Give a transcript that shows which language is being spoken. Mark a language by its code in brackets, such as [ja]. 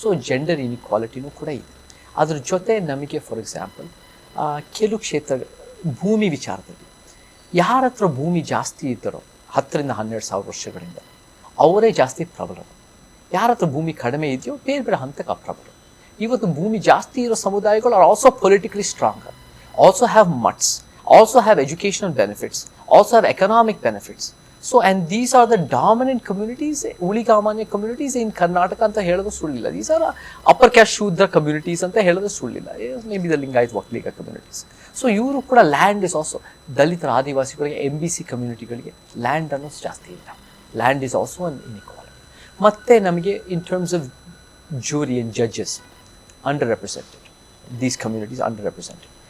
[kn] So gender ಇನ್ಇಕ್ವಾಲಿಟಿನೂ ಕೂಡ ಇದೆ. ಅದ್ರ ಜೊತೆ ನಮಗೆ [en] for example [kn] ಕೆಲವು ಕ್ಷೇತ್ರ ಭೂಮಿ ವಿಚಾರದಲ್ಲಿ ಯಾರ ಹತ್ರ ಭೂಮಿ ಜಾಸ್ತಿ ಇದ್ದಾರೋ 10,000 to 12,000 ವರ್ಷಗಳಿಂದ ಅವರೇ ಜಾಸ್ತಿ ಪ್ರಬಲರು. ಯಾರ ಹತ್ರ ಭೂಮಿ ಕಡಿಮೆ ಇದೆಯೋ ಬೇರೆ ಬೇರೆ ಹಂತಕ್ಕೆ ಅಪ್ರಬಲರು. ಇವತ್ತು ಭೂಮಿ ಜಾಸ್ತಿ ಇರೋ ಸಮುದಾಯಗಳು [en] Are also politically stronger, also have mutts. also have educational benefits, also have economic benefits. So, and these are the dominant communities, ಉಳಿಗಾಮಾನ್ಯ communities in Karnataka [kn] ಅಂತ ಹೇಳೋದು ಸುಳ್ಳಿಲ್ಲ. [en] These are upper caste Shudra communities [kn] ಅಂತ ಹೇಳೋದು ಸುಳ್ಳಿಲ್ಲ. [en] Maybe the Lingayat Vakliga communities. [kn] So ಇವರು ಕೂಡ [en] land is also [kn] ದಲಿತರ ಆದಿವಾಸಿಗಳಿಗೆ MBC ಕಮ್ಯುನಿಟಿಗಳಿಗೆ land ಅನ್ನೋದು ಜಾಸ್ತಿ ಇಲ್ಲ. [en] Land is also an inequality. [kn] ಮತ್ತು ನಮಗೆ [en] In terms of jury and judges under represented, these communities under represented.